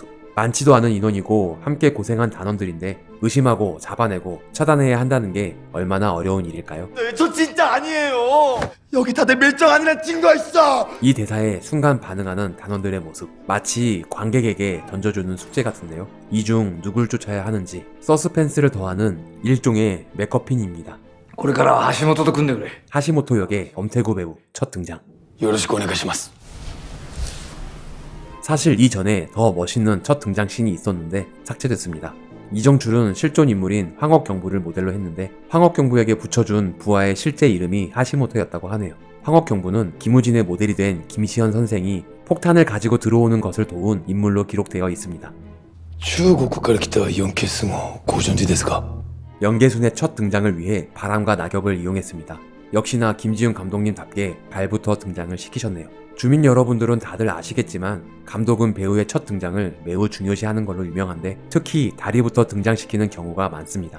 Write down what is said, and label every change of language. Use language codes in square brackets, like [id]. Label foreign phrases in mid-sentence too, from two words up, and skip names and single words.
[ko] 많지도 않은 인원이고 함께 고생한 단원들인데 의심하고 잡아내고 처단해야 한다는 게 얼마나 어려운 일일까요? 네, 저 진짜 아니에요. 여기 다들 밀정 아니란 증거 있어. 이 대사에 순간 반응하는 단원들의 모습, 마치 관객에게 던져주는 숙제 같은데요. 이 중 누굴 쫓아야 하는지 서스펜스를 더하는 일종의 메커핀입니다. [ja] これからは橋本と組んでくれ。 [ko] 하시모토 역의 엄태구 배우 첫 등장. [ja] よろしくお願いします. [ko] 사실 이전에 더 멋있는 첫 등장 씬이 있었는데 삭제됐습니다. 이정출은 실존 인물인 황억경부를 모델로 했는데 황억경부에게 붙여준 부하의 실제 이름이 하시모토였다고 하네요. 황억경부는 김우진의 모델이 된 김시현 선생이 폭탄을 가지고 들어오는 것을 도운 인물로 기록되어 있습니다. [ja] 中国から来た4ケースもご存知ですか? [ko] 연계순의 첫 등장을 위해 바람과 낙엽을 이용했습니다. 역시나 김지훈 감독님답게 발부터 등장을 시키셨네요. 주민 여러분들은 다들 아시겠지만 감독은 배우의 첫 등장을 매우 중요시하는 걸로 유명한데 특히 다리부터 등장시키는 경우가 많습니다.